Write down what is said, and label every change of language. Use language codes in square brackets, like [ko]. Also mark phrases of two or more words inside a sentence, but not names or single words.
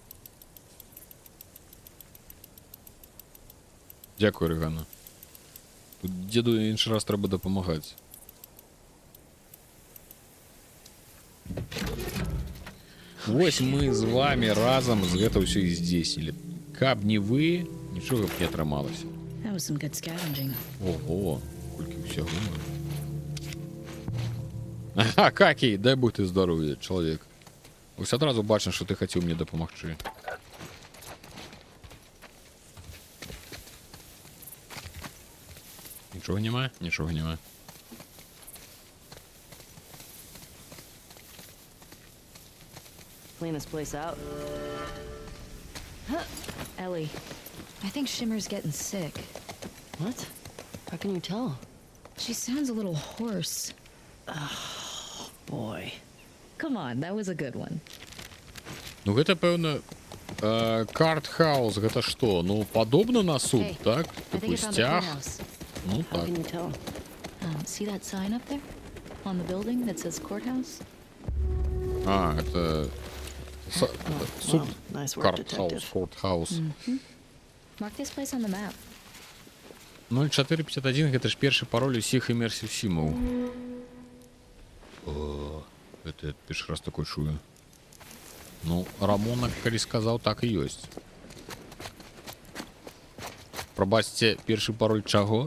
[uk] Дякую, Регана. Тут діду інший раз треба допомагати. Ось ми з вами разом [be] з гэта ўсё і здзейснілі. Каб не вы, нічога б не атрымалася. [en] That was some good scavenging. [be] Ого, колькі ўсяго. Ага, Какі, дай Бог ты здаров'я, чалавек. Ось адразу бачна, што ты хацеў мне дапамагчы. Нічога няма? Нічога няма. [en] Clean this place out. Ellie, I think Shimmer's getting sick. What? How can you tell? She sounds a little hoarse. Boy. Come on, that was a good one. [be] Ну гэта, пэўна, Картхаус, гэта што? Ну, падобна на суд, [en] Hey, [be] так? [en] I [be] Тыпу [en] think I found the [be] сцяг? [en] courthouse. [be] Ну, [en] How [be] так. [en] can you tell? See that sign up there? On the building that says courthouse? [be] А, это... Суд. [en] Well, nice work, [be] Картхаус, [en] detective. [be] Кортхаус. [en] Mark this place on the map. [be] 0451 гэта ж першы пароль усіх імерсів сімаў. О, это я першы раз такой чую. Ну, Рамона, калі сказаў, так і ёсць. Прабачце, першы пароль чаго?